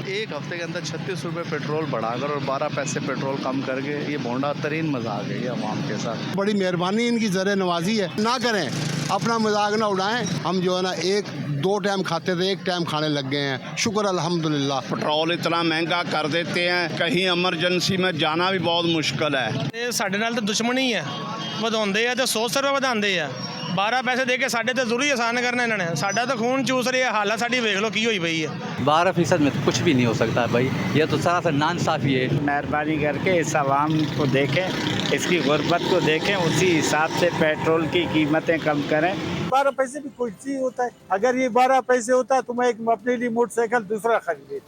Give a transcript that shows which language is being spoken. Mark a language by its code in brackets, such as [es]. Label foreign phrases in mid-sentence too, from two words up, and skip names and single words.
[ur] ایک ہفتے کے اندر 36 روپے پیٹرول بڑھا کر اور 12 پیسے پیٹرول کم کر کے یہ بھونڈا ترین مذاق ہے یہ عوام کے ساتھ. بڑی مہربانی ان کی زر نوازی ہے, نہ کریں, اپنا مذاق نہ اڑائیں. ہم جو ہے نا 1-2 ٹائم کھاتے تھے, 1 ٹائم کھانے لگ گئے ہیں. شکر الحمدللہ. پیٹرول اتنا مہنگا کر دیتے ہیں, کہیں ایمرجنسی میں جانا بھی بہت مشکل ہے. [pa] یہ ساڈے نال تو دشمنی ہے, ਵਧਾਉਂਦੇ ਆ ਤੇ 100 ਰੁਪਏ ਵਧਾਉਂਦੇ ਆ. 12 ਪੈਸੇ ਦੇ ਕੇ ਸਾਡੇ ਤੇ ਜ਼ਰੂਰੀ ਆਸਾਨ ਕਰਨਾ ਇਹਨਾਂ ਨੇ. ਸਾਡਾ ਤਾਂ ਖੂਨ ਚੂਸ ਰਹੀ ਹੈ, ਹਾਲਤ ਸਾਡੀ ਵੇਖ ਲਓ ਕੀ ਹੋਈ ਪਈ ਹੈ. [ur] 12% میں تو کچھ بھی نہیں ہو سکتا بھائی, یہ تو سراسر ناانصافی ہے. مہربانی کر کے اس عوام کو دیکھیں, اس کی غربت کو دیکھیں, اسی حساب سے پیٹرول کی قیمتیں کم کریں. 12 پیسے بھی کوئی چیز ہوتا ہے. اگر یہ 12 پیسے ہوتا ہے تو میں ایک اپنے لیے موٹر سائیکل دوسرا خرید لیتے.